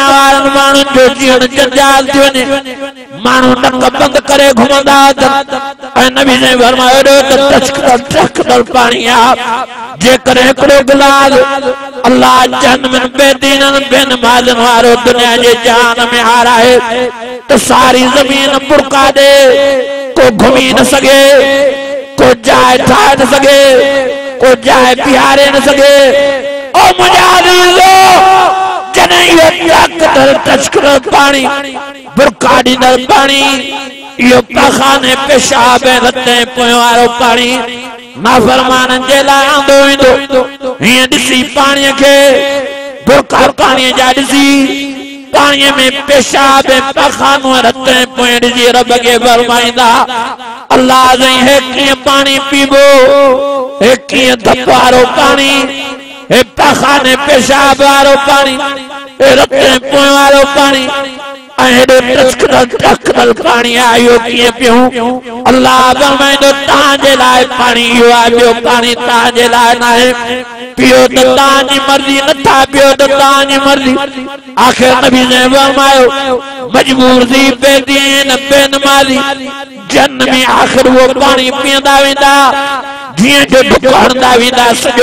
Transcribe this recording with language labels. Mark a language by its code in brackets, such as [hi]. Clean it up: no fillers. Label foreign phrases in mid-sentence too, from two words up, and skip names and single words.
[sd] वारनि माण्हुनि जो जीअण जंजाल थी वञे माण्हू नक बंदि करे घुमंदा ऐं नबी ने फरमायो त टचकदर पानी आहे जेकॾहिं हिकिड़ो गिलास अल्लाह जहन्नम बेदीननि बेनमाज़नि वारो दुनिया जे जहान में हाराए तो सारी जमीन बुरका दे को घूमी न सके को जाए ठाए न सके को जाए पियारे न सके ओ मुजाहिदो जने ये टचकदर पानी बुरका ॾींदड़ पानी इहो पखाने पेशाब रते पोइ वारो पानी नाफरमाननि जे लाइ आंदो वेंदो हीअं ॾिसी पाणीअ खे बुरका पाणीअ जा ॾिसी पानी में पेशाब पखानो रते पोइ ॾिसी रब खे फरमाईंदा अल्लाह है कीअं पानी पीबो है कीअं धप वारो पानी है पखाने पेशाब वारो पानी है रते पोइ वारो पानी टचकदर पानी आयो कीअं पियूं अल्लाह फरमाईंदो तव्हांजे लाइ पानी इहो आहे ॿियो पानी तव्हांजे लाइ न आहे पियो त तव्हांजी मर्ज़ी नथा पियो त तव्हांजी मर्ज़ी आख़िर नबी ने फरमायो मजबूर थी बेदीन बेनमाज़ी जन्नत में आख़िर वो पानी पीअंदा वेंदा जीअं जो ढुक हणंदा वेंदा सॼो